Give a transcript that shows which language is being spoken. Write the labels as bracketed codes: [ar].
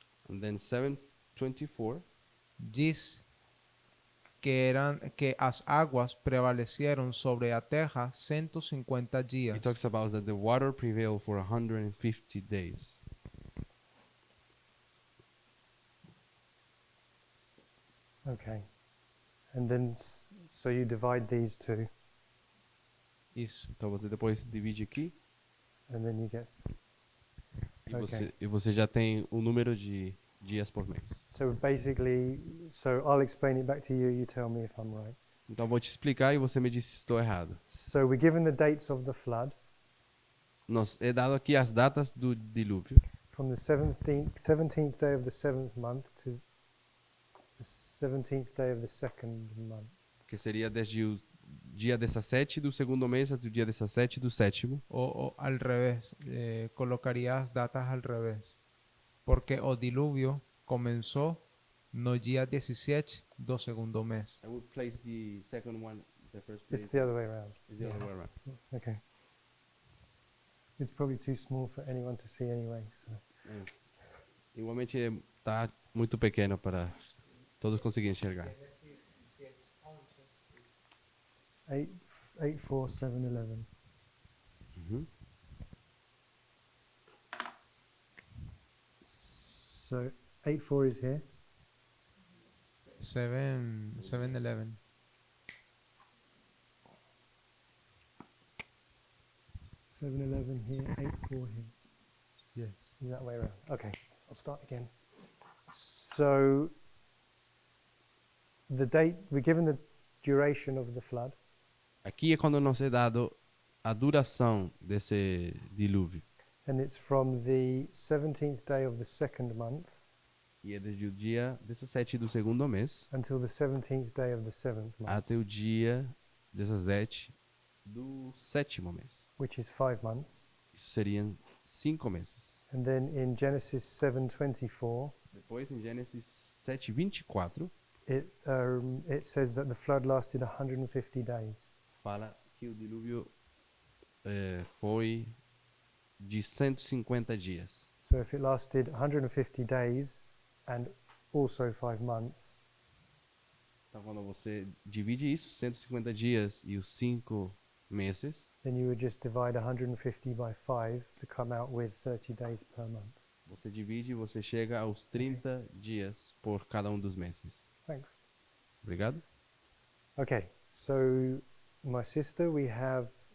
[en] And then 7:24, [pt] diz que as águas [es] prevalecieron [pt] sobre a terra 150 dias. [en] it talks about that the water prevailed for 150 days. Okay. And then, so you divide these two, [pt] Isso. Então você depois divide aqui [en] and then you get. [pt] e você já tem o número de dias por mês. [en] So basically, so I'll explain it back to you. You tell me if I'm right. [pt] Então eu vou te explicar e você me diz se estou errado. [en] So we're given the dates of the flood [pt] Nos é dado aqui as datas do dilúvio, [en] from the 17th day of the 7th month to the 17th day of the 2nd month. [pt] que seria desde o dia 17 do segundo mês até o dia 17 do sétimo. [es] O al revés, colocaría [pt] as datas [es] al revés. [pt] Porque o diluvio [es] comenzó [pt] no dia 17 do segundo mês. [en] I would place the second one, the first It's the other way around. is the other way around. Okay. It's probably too small for anyone to see anyway. So. [pt] Mas, igualmente está muito pequeno para todos conseguirem enxergar. 8, 4, 7, 11. Uhum. [en] So 8, 4 is here. 7-11. 7, 11 here. 8, 4 here. Yes. Is that way around? Okay. I'll start again. So the date we're given the duration of the flood. [pt] Aqui é quando nos é dado a duração desse dilúvio. [en] And it's from the 17th day of the 2nd month [pt] E é desde o dia 17 do segundo mês [en] until the 17th day of the 7th month, [pt] até o dia 17 do sétimo mês. [en] which is 5 months. [pt] Isso seriam 5 meses. [en] And then in Genesis 7:24, [pt] Depois, em Gênesis 7:24, [en] it says that the flood lasted 150 days. [pt] fala que o dilúvio foi de 150 dias. [en] So if it lasted 150 days and also 5 months, [pt] Então, quando você divide isso, 150 dias e os 5 meses, [en] then you would just divide 150 by 5 to come out with 30 days per month. [pt] você divide e você chega aos 30 dias por cada um dos meses. [en] Thanks. [pt] Obrigado. [en] Okay, so my sister, we have